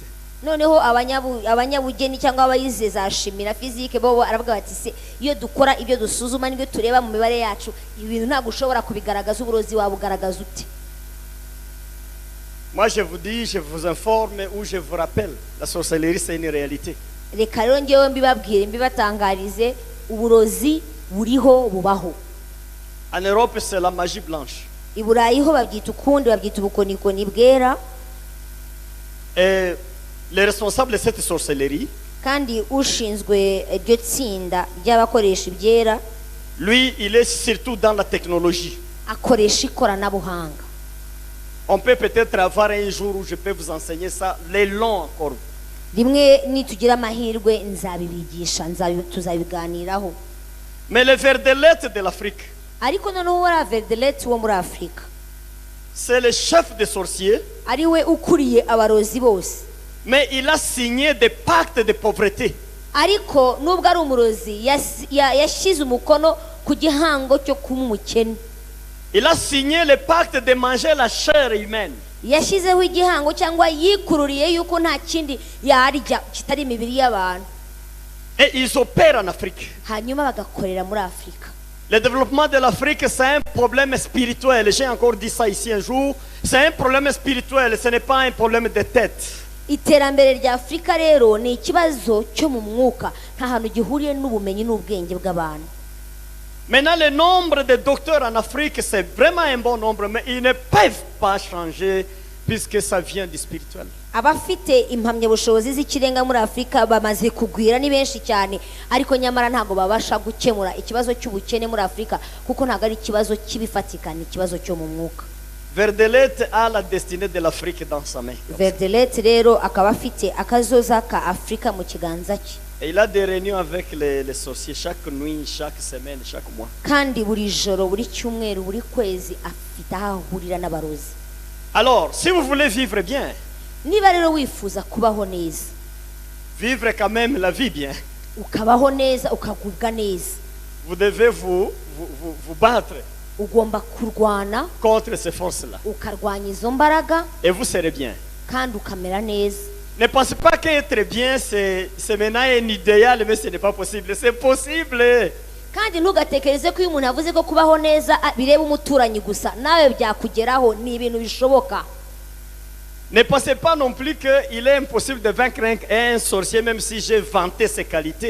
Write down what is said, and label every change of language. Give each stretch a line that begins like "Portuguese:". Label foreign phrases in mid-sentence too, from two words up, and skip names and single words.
Kinyarwanda: noneho abanyabugeni cyangwa abayize za shimi na fizike bo aravuga bati se iyo dukora ibyo dusuzuma n'ibyo tureba mu mibare yacu ibintu ntabwo ushobora kubigaragaza uburozi wabugaragaza ute.
French: Moi, je vous dis, je vous informe ou je vous rappelle, la sorcellerie, c'est une réalité.
Kinyarwanda: reka rero ngewe mbibabwire mbibatangarize uburozi buriho bubaho.
French: En Europe, c'est la magie blanche.
Kinyarwanda: i Burayi ho babyita ukundi babyita ubukonikoni bwera.
French: Et les responsables de cette sorcellerie,
Kinyarwanda: kandi ushinzwe iryo tsinda ry'abakoresha ibyera
French: lui, il est surtout dans la technologie.
Kinyarwanda: akoresha ikoranabuhanga.
French: On peut peut-être avoir un jour où je peux vous enseigner ça, les longs encore.
Kinyarwanda: rimwe nitugira amahirwe nzabibigisha tuzabiganiraho.
French: Mais le verdelette de l'Afrique,
Kinyarwanda: ariko noneho wari Verdelet wo muri Afurika
French: c'est le chef des sorciers,
Kinyarwanda: ari we ukuriye abarozi bose.
French: mais il a signé des pactes de pauvreté.
Kinyarwanda: ariko nubwo ari umurozi yashyize umukono ku gihango cyo kuba umukene.
French: Il a signé le pacte de manger la chair humaine.
Kinyarwanda: yashyizeho igihango cyangwa yikururiye yuko nta kindi yarya kitari imibiri y'abantu.
French: Et ils opèrent en Afrique.
Kinyarwanda: hanyuma bagakorera muri Afurika.
French: Le développement de l'Afrique, c'est un problème spirituel. J'ai encore dit ça ici un jour. C'est un problème spirituel, ce n'est pas un problème de tête.
Kinyarwanda: iterambere rya Afurika rero ni ikibazo cyo mu mwuka nta hantu gihuriye n'ubumenyi n'ubwenge bw'abantu.
French: Maintenant, le nombre de docteurs en Afrique, c'est vraiment un bon nombre, mais ils ne peuvent pas changer puisque ça vient du spirituel.
Kinyarwanda: abafite impamyabushobozi z'ikirenga muri Afurika bamaze kugwira ni benshi cyane ariko nyamara ntabwo babasha gukemura ikibazo cy'ubukene muri Afurika kuko ntabwo ari ikibazo cy'ibifatika ni ikibazo cyo mu mwuka.
French: Verdelet a la destinée de l'Afrique dans sa main.
Kinyarwanda: Verdelet rero akaba afite akazoza ka Afurika mu kiganza cye.
French: Et il a des réunions avec les sorciers chaque nuit, chaque semaine, chaque mois.
Kinyarwanda: kandi buri joro buri cyumweru buri kwezi afite aho ahurira n'abarozi.
French: Alors, si vous voulez vivre bien,
Kinyarwanda: niba rero wifuza kubaho neza
French: vivre quand même la vie bien,
Kinyarwanda: ukabaho neza ukagubwa neza
French: vous devez vous battre
Kinyarwanda: ugomba kurwana
French: contre ces forces-là.
Kinyarwanda: ukarwanya izo mbaraga
French: Et vous serez bien.
Kinyarwanda: kandi ukamera neza.
French: Ne pensez pas qu'être bien, c'est maintenant un idéal, mais ce n'est pas possible. C'est possible.
Kinyarwanda: kandi ntugatekereze ko iyo umuntu yavuze ko kubaho neza bireba umuturanyi gusa nawe byakugeraho. Ni ibintu bishoboka.
French: Ne pensez pas non plus qu'il est impossible de vaincre un sorcier, même si j'ai vanté ses qualités.